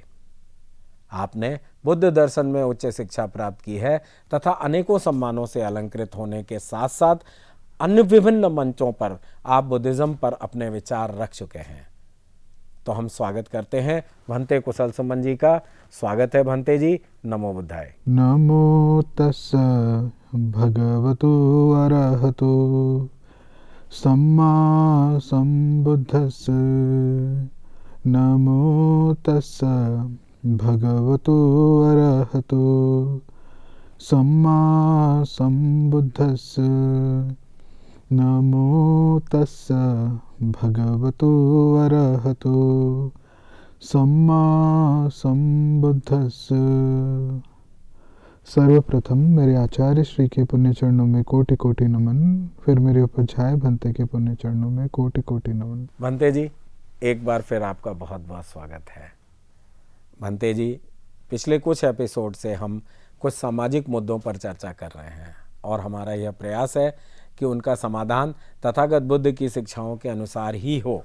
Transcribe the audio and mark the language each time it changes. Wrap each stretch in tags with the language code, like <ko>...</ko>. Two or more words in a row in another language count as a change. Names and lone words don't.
<hi>आपने बुद्ध दर्शन में उच्च शिक्षा प्राप्त की है तथा अनेकों सम्मानों से अलंकृत होने के साथ साथ अन्य विभिन्न मंचों पर आप बुद्धिज्म पर अपने विचार रख चुके हैं। तो हम स्वागत करते हैं भंते कुशल सुमन जी का। स्वागत है भंते जी।</hi> <pi>नमो बुद्धाय। नमो तस्सा भगवतो अरहतो सम्मा सम्बुद्धस्स। नमो तस्सा भगवतो अरहतो सम्मा सम्बुद्धस्स। नमो तस्सा भगवतो अरहतो सम्मा सम्बुद्धस्स।</pi> <hi>सर्वप्रथम मेरे आचार्य श्री के पुण्य चरणों में कोटि कोटि नमन, फिर मेरे उपाध्याय भंते के पुण्य चरणों में कोटि कोटि नमन। भंते जी, एक बार फिर आपका बहुत बहुत स्वागत है। भंते जी, पिछले कुछ एपिसोड से हम कुछ सामाजिक मुद्दों पर चर्चा कर रहे हैं और हमारा यह प्रयास है कि उनका समाधान तथागत बुद्ध की शिक्षाओं के अनुसार ही हो।</hi>